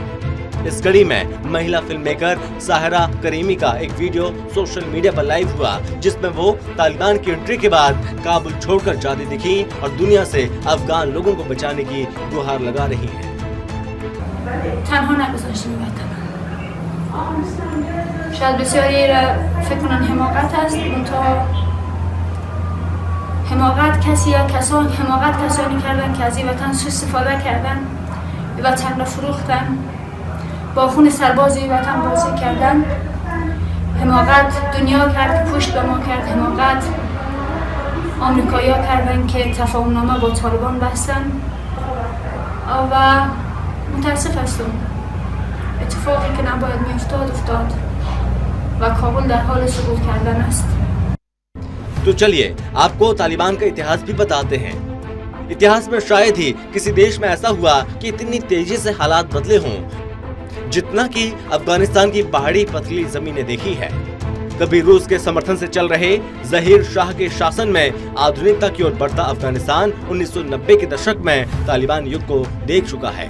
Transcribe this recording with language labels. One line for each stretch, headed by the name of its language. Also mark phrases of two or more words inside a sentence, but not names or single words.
Hindi: इस कड़ी में महिला
English: film maker
Hindi: साहरा करीमी का एक वीडियो
English: social media
Hindi: पर लाइव हुआ, जिसमें वो तालिबान की एंट्री के बाद काबुल छोड़कर जाती दिखी और दुनिया से अफगान लोगों को बचाने की गुहार लगा रही हैं।
Persian: शायद बسیاری را فکر کنن حماقت است، منتها حماقت حماقت کسانی کردن که از این وطن سوء استفاده کردن، این وطن را فروختن، با خون سرباز این وطن بازی کردن. حماقت دنیا کرد که پشت به ما کرد، حماقت آمریکایی‌ها کردن که تفاهم‌نامه با طالبان بستن و متاسف هستم اتفاقی که نباید میافتاد افتاد و کابل در حال سقوط کردن است.
Hindi: तो चलिए आपको तालिबान का इतिहास भी बताते हैं। इतिहास में शायद ही किसी देश में ऐसा हुआ कि इतनी तेजी से हालात बदले हों जितना कि अफगानिस्तान की पहाड़ी पथरीली जमीनें देखी है। कभी रूस के समर्थन से चल रहे जहीर शाह के शासन में आधुनिकता की ओर बढ़ता अफगानिस्तान 1990 के दशक में तालिबान युग को देख चुका है।